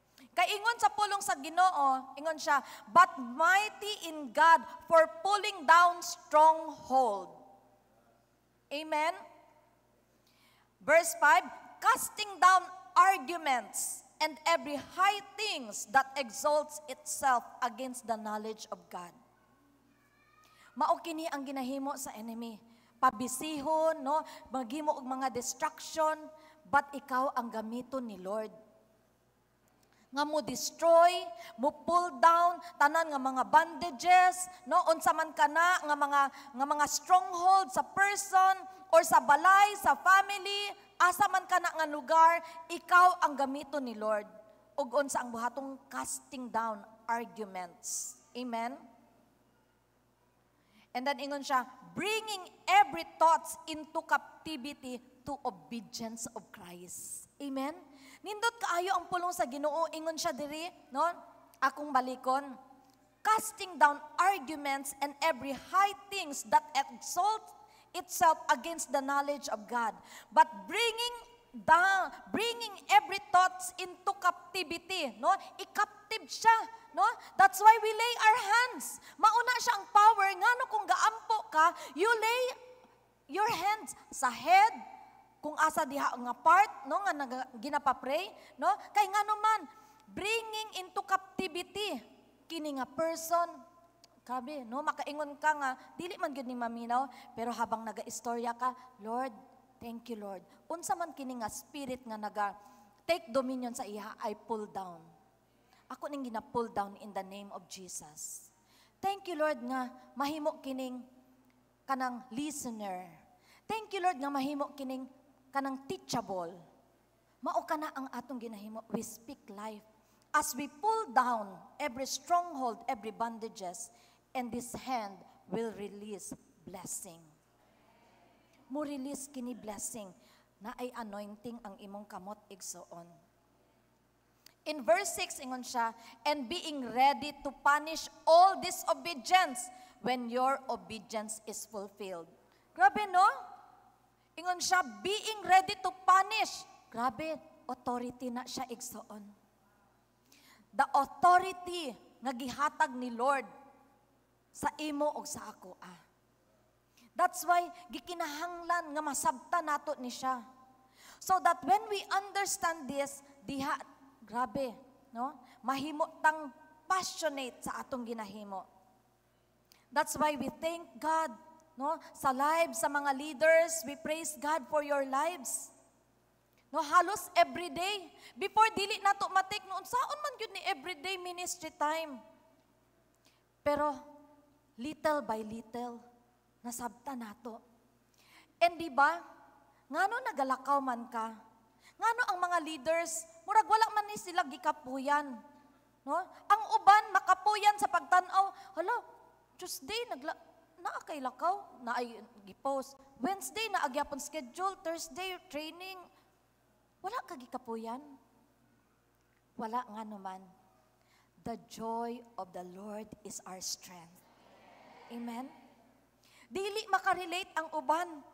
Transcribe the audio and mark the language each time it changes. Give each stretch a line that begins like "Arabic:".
Cebuano: Kay ingon sa pulong sa Ginoo, ingon siya,
English: but mighty in God for pulling down stronghold.
Cebuano: Amen?
English: Verse 5, casting down arguments and every high things that exalts itself against the knowledge of God.
Cebuano: Mao kini ang ginahimo sa enemy. Pabisihon, no? Maghimo og mga distraction, but ikaw ang gamiton ni Lord. Nga mo destroy, mo pull down tanan nga mga bondages, no? Unsa man kana nga mga stronghold sa person or sa balay, sa family, asa man kana nga lugar, ikaw ang gamiton ni Lord. Ug unsa ang buhatong casting down arguments. Amen?
English: And then
Cebuano: ingon siya,
English: bringing every thoughts into captivity to obedience of Christ. Amen?
Cebuano: Nindot kaayo ang pulong sa Ginoo, ingon siya diri, no? Akong balikon.
English: casting down arguments and every high things that exalt itself against the knowledge of God, but bringing every thoughts into captivity, no?
Cebuano: I-captive siya, no?
English: That's why we lay our hands.
Cebuano: Mauna siya ang power, ngano kung gaampo ka,
English: you lay your hands
Cebuano: sa head, kung asa diha nga part, no, nga ginapapray, no? Kay ngano man,
English: bringing into captivity
Cebuano: kini nga person. Grabe, no? Makaingon ka nga, dili man gyud ni maminaw, pero habang naga-istorya ka, Lord,
English: thank you, Lord.
Cebuano: Unsa man kini nga spirit nga take dominion sa iha,
English: I pull down.
Cebuano: Ako ning gina-pull down
English: in the name of Jesus. Thank you, Lord,
Cebuano: nga mahimo kining kanang listener.
English: Thank you, Lord,
Cebuano: nga mahimo kining kanang teachable. Mao kana ang atong ginahimo.
English: We speak life. As we pull down every stronghold, every bondages, and this hand will release blessing.
Cebuano: Mo release kini blessing na ay anointing ang imong kamot igsoon.
English: In verse 6
Cebuano: ingon siya,
English: and being ready to punish all disobedience when your obedience is fulfilled.
Cebuano: Grabe, no? Ingon siya,
English: being ready to punish.
Cebuano: Grabe, authority na siya igsoon. The authority nga gihatag ni Lord sa imo o sa ako. That's why gikinahanglan nga masabta nato ni siya.
English: So that when we understand this,
Cebuano: grabe, no? Mahimo tang passionate sa atong ginahimo.
English: That's why we thank God, no? Sa lives sa mga leaders, we praise God for your lives.
Cebuano: No, halos everyday. Before dili nato matik noon, saon man gyud ni everyday ministry time. Pero little by little nasabta nato. And di ba? Ngano nagalakaw man ka? Ngano ang mga leaders, murag wala man ni sila gikapuyan. No? Ang uban makapuyan sa pagtan-aw. Hala, Tuesday naa kay lakaw, na ay gipost. Wednesday na agyapon schedule, Thursday training. Wala kagi kapuyan. Wala nga naman.
English: The joy of the Lord is our strength. Amen?
Cebuano: Dili makarelate ang uban.